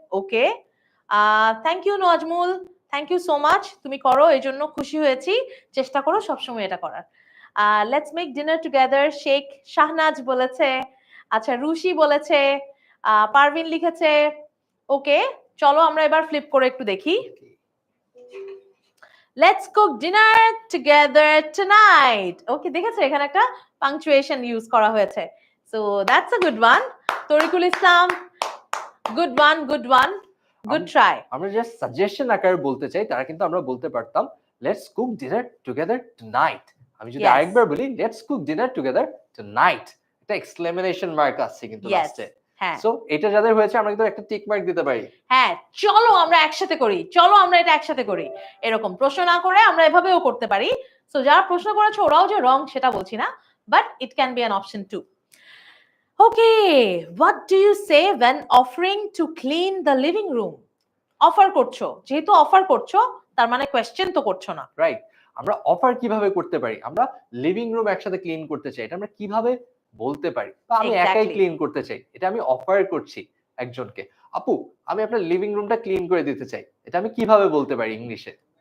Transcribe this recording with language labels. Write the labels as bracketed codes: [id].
[en] Okay, thank you Nazmul, thank you so much. [bn] তুমি করো, এই জন্য খুশি হয়েছি। চেষ্টা করো সবসময় এটা করার। [en] let's make dinner together [bn] Sheikh Shahnaz বলেছে। আচ্ছা, রুশি বলেছে। পারভিন লিখেছে। ওকে, চলো আমরা এবার ফ্লিপ করে একটু দেখি। [en] Let's cook dinner together tonight. Okay, [bn] দেখেছো এখানে একটা [en] punctuation use [bn] করা হয়েছে। [en] So that's a good one. Tarikul Islam, good one. Good try. [bn] আমরা জাস্ট সাজেশন আকারে বলতে চাই, তারা কিন্তু আমরা বলতে পারতাম [en] Let's cook dinner together tonight. [bn] আমি যদি [en] Yes. [bn] আরেকবার বলি [en] let's cook dinner together tonight, [bn] এটা এক্সক্লেমেশন মার্ক আসছে কিন্তু [en] Yes. [bn] লাস্টে। হ্যাঁ, সো এটা যাদের হয়েছে আমরা কিন্তু একটা টিক মার্ক দিতে পারি। হ্যাঁ, চলো আমরা একসাথে করি, চলো আমরা এটা একসাথে করি। এরকম প্রশ্ন না করে আমরা এভাবেও করতে পারি। সো যারা প্রশ্ন করেছে ওরাও যে রং সেটা বলছি না, [en] But it can be an option too. Okay, what do you say when offering to clean the living room? [bn] Offer করছো, যেহেতু অফার করছো তার মানে কোয়েশ্চেন তো করছো না। রাইট, আমরা অফার কিভাবে করতে পারি? আমরা লিভিং রুম একসাথে ক্লিন করতে চাই, এটা আমরা কিভাবে বলতে পারি? বা আমি একাই [en] Exactly. [bn] ক্লিন করতে চাই, এটা আমি অফার করছি একজনকে। আপু, আমি আপনার লিভিং রুমটা ক্লিন করে দিতে চাই, এটা আমি কিভাবে বলতে পারি ইংলিশে?